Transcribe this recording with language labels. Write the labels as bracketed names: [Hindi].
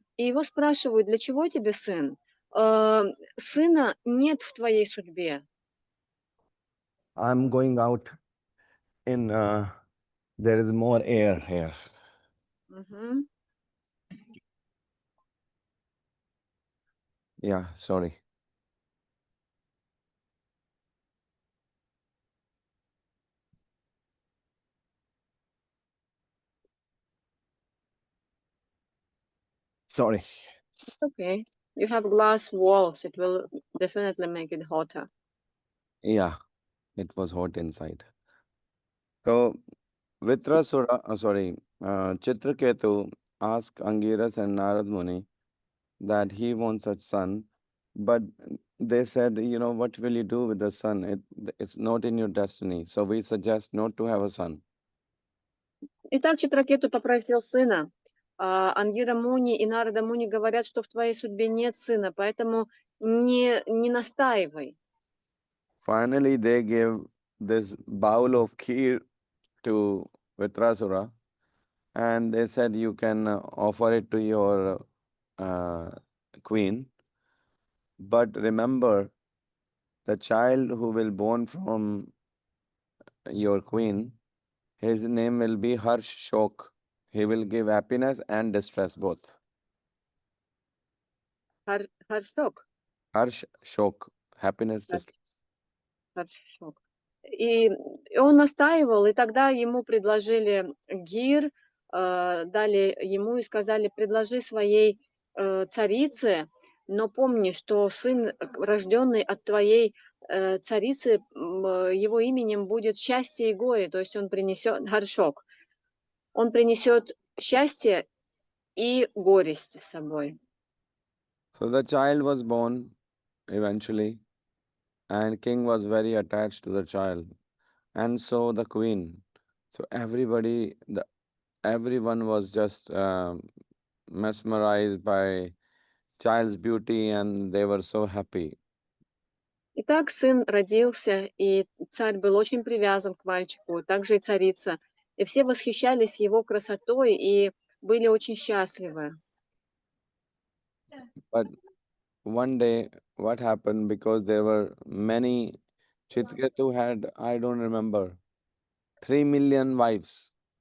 [Russian] И его спрашивают: для чего тебе сын? Э, Сына нет в твоей судьбе. [English] I'm going out in, there is more air here. Мгм. Yeah, sorry. Sorry. Okay. You have glass walls. It will definitely make it hotter. Yeah, it was hot inside. So, Vitrasura, Chitraketu asked Angiras and Narad Muni that he wants a son, but they said, what will you do with the son? It's not in your destiny. So we suggest not to have a son. [Russian] Итак, Читракету попросил сына. Ангира Муни и Нарада Муни говорят, что в твоей судьбе нет сына, поэтому не настаивай. [English] Finally, they gave this bowl of kheer to Vitrasura, and they said you can offer it to your uh, queen. But remember, the child who will born from your queen, his name will be Harsh Shok. He will give happiness and distress both. [Russian] Харшок. [English] Harsh Shok, happiness, distress. [Russian] Харшок. И он настаивал, и тогда ему предложили гир, дали ему и сказали: предложи своей царице, но помни, что сын, рожденный от твоей царицы, его именем будет счастье и горе, то есть он принесет горшок, он принесет счастье и горесть с собой. So the child was born eventually, and king was very attached to the child, and so the queen. So everyone was just mesmerized by child's beauty, and they were so happy. Итак, сын родился, и царь был очень привязан к мальчику, также и царица. И все восхищались его красотой и были очень счастливы. [English] But one day, what happened? Because there were many, Chitraketu had, I don't remember, 3 million wives.